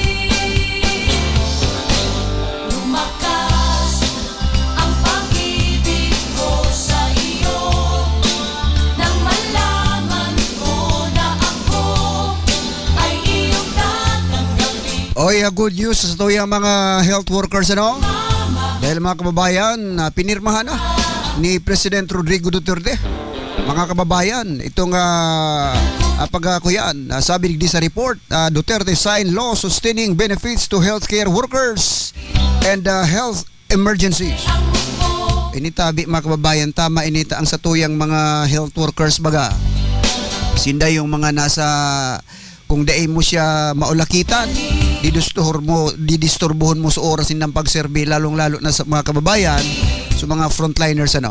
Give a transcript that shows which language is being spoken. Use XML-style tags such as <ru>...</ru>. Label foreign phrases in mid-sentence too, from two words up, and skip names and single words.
<tl>Lumakas ang pag-ibig ko sa iyo. Nang malaman ko na ako ay iyong tatanggapin.</tl> <bik>Oy,</bik> <en>good news</en> <bik>sa tuyang mga</bik> <en>health workers</en> <bik>ano?</bik> <tl>Dahil mga kababayan, pinirmahan na ni President Rodrigo Duterte.</tl> <bik>Mga kababayan, itong pagkakuyan, sabi di sa report,</bik> <en>Duterte signed law sustaining benefits to healthcare workers and health emergencies.</en> <bik>Initabi mga kababayan, tama inita ang satuyang mga</bik> <en>health workers</en> <bik>baga. Sinda yung mga nasa, kung dai mo siya maulakitan, didisturbuhon mo sa oras ng pagserbi, lalong-lalo na sa mga kababayan, sa mga frontliners ano.</bik>